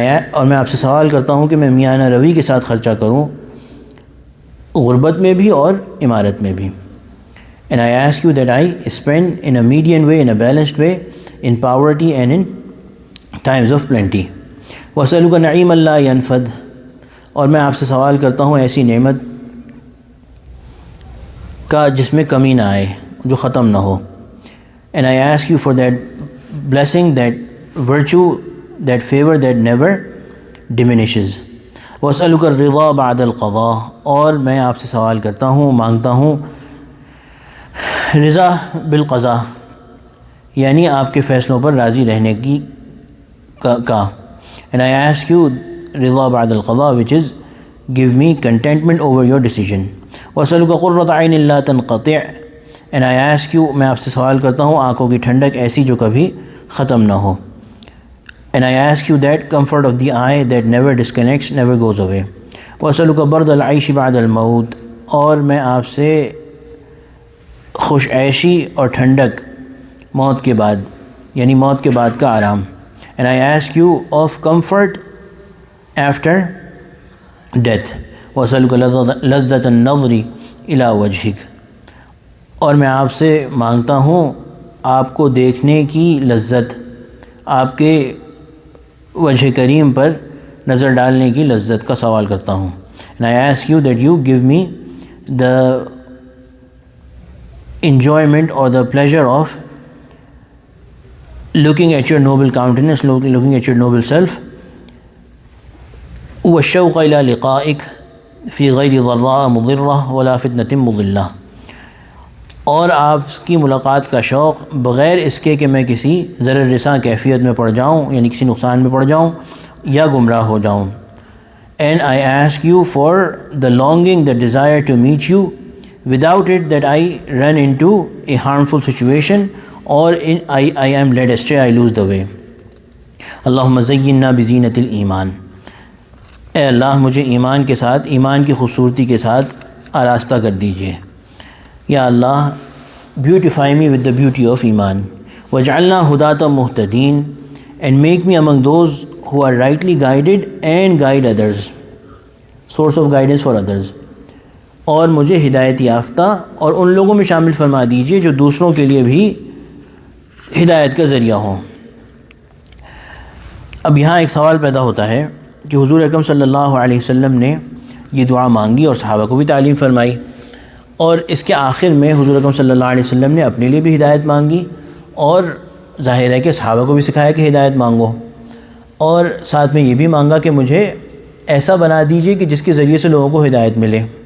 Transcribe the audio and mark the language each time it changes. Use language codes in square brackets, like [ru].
[ur] اور میں آپ سے سوال کرتا ہوں کہ میں میانہ روی کے ساتھ خرچہ کروں غربت میں بھی اور عمارت میں بھی۔ [en] And I ask you that I spend in a median way, in a balanced way, in poverty and in times of plenty. [ar] وَأَسْأَلُكَ نَعِيمًا لَا يَنْفَدُ. [ur] اور میں آپ سے سوال کرتا ہوں ایسی نعمت کا جس میں کمی نہ آئے، جو ختم نہ ہو۔ [en] And I ask you for that blessing, that virtue, that favor that never diminishes. [ar] وَأَسْأَلُكَ الرِّضَا بَعْدَ الْقَضَاءِ. [ur] اور میں آپ سے سوال کرتا ہوں، مانگتا ہوں رضا بالقضاء، یعنی آپ کے فیصلوں پر راضی رہنے کی کا۔ [en] And I ask you [ur] رضا بعد القضاء, [en] which is give me contentment over your decision. [ar] وَأَسْأَلُكَ قُرَّةَ عَيْنٍ لَا تَنْقَطِعْ. [en] And I ask you, [ur] میں آپ سے سوال کرتا ہوں آنکھوں کی ٹھنڈک ایسی جو کبھی ختم نہ ہو. [en] And I ask you that comfort of the eye that never disconnects, never goes away. [ar] وَأَسْأَلُكَ بَرْدَ الْعَيْشِ بَعْدَ الْمَوْتِ. [ur] اور میں آپ سے خوش عیشی اور ٹھنڈک موت کے بعد، یعنی موت کے بعد کا آرام. [en] And I ask you of comfort after death. [ar] وَأَسْأَلُكَ لَذَّةَ النَّظْرِ إِلَى وَجْهِكَ. [ur] اور میں آپ سے مانگتا ہوں آپ کو دیکھنے کی لذت، آپ کے وجہ کریم پر نظر ڈالنے کی لذت کا سوال کرتا ہوں. [en] And I ask you that you give me the enjoyment or the pleasure of looking at your noble countenance, looking at your noble self. [ar] وَالشَّوْقَ إِلَى لِقَائِكَ فِي غَيْرِ ضَرَّاءَ مُضِرَّةٍ وَلَا فِتْنَةٍ مُضِلَّةٍ. [ur] اور آپ کی ملاقات کا شوق بغیر اس کے کہ میں کسی ضرر رساں کیفیت میں پڑ جاؤں، یعنی کسی نقصان میں پڑ جاؤں یا گمراہ ہو جاؤں. [en] And I ask you for the longing, the desire to meet you, without it that I run into a harmful situation or I am led astray, I lose the way. [ar] اللہم زیننا بزینت الایمان. [ur] اے اللہ مجھے ایمان کے ساتھ، ایمان کی خوبصورتی کے ساتھ آراستہ کر دیجیے. [en] یا اللہ beautify me with the beauty of ایمان. [ar] وَاجْعَلْنَا هُدَاةً مُهْتَدِينَ. [en] And make me among those who are rightly guided and guide others, source of guidance for others. [ur] اور مجھے ہدایت یافتہ اور ان لوگوں میں شامل فرما دیجیے جو دوسروں کے لیے بھی ہدایت کا ذریعہ ہوں. اب یہاں ایک سوال پیدا ہوتا ہے کہ حضور اکرم صلی اللہ علیہ وسلم نے یہ دعا مانگی اور صحابہ کو بھی تعلیم فرمائی، اور اس کے آخر میں حضور اکرم صلی اللہ علیہ وسلم نے اپنے لیے بھی ہدایت مانگی، اور ظاہر ہے کہ صحابہ کو بھی سکھایا کہ ہدایت مانگو، اور ساتھ میں یہ بھی مانگا کہ مجھے ایسا بنا دیجیے کہ جس کے ذریعے سے لوگوں کو ہدایت ملے.